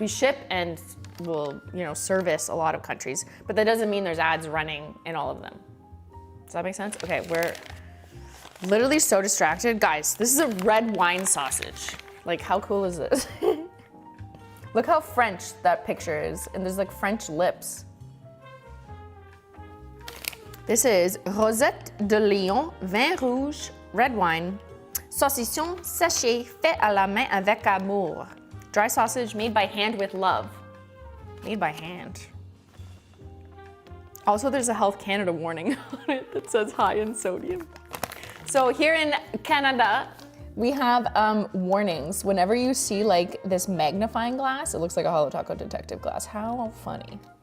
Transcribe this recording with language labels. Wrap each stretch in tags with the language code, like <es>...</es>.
<en>We ship and will, you know, service a lot of countries, but that doesn't mean there's ads running in all of them. Does that make sense? Okay, we're literally so distracted. Guys, this is a red wine sausage. Like, how cool is this? Look how French that picture is, and there's like French lips. This is</en> <fr>Rosette de Lyon, vin rouge,</fr> <en>red wine,</en> <fr>saucisson séché fait à la main avec amour.</fr> <en>Dry sausage made by hand with love. Made by hand. Also, there's a Health Canada warning on it that says high in sodium. So here in Canada, we have warnings. Whenever you see like this magnifying glass, it looks like a Holo Taco detective glass. How funny.</en>